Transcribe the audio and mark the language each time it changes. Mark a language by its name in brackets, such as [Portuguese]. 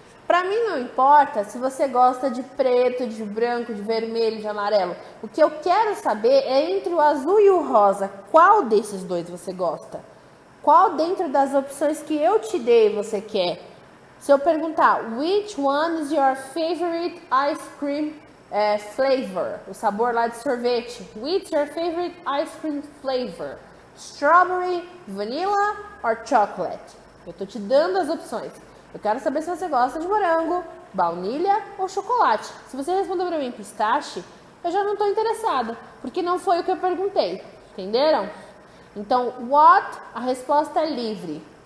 [Portuguese] Para mim não importa se você gosta de preto, de branco, de vermelho, de amarelo. O que eu quero saber é entre o azul e o rosa, qual desses dois você gosta? Qual dentro das opções que eu te dei você quer? Se eu perguntar, [English] which one is your favorite ice cream flavor? [Portuguese] O sabor lá de sorvete. [English] Which your favorite ice cream flavor? Strawberry, vanilla or chocolate? [Portuguese] Eu tô te dando as opções. Eu quero saber se você gosta de morango, baunilha ou chocolate. Se você responder para mim pistache, eu já não estou interessada, porque não foi o que eu perguntei. Entenderam? Então, what, a resposta é livre.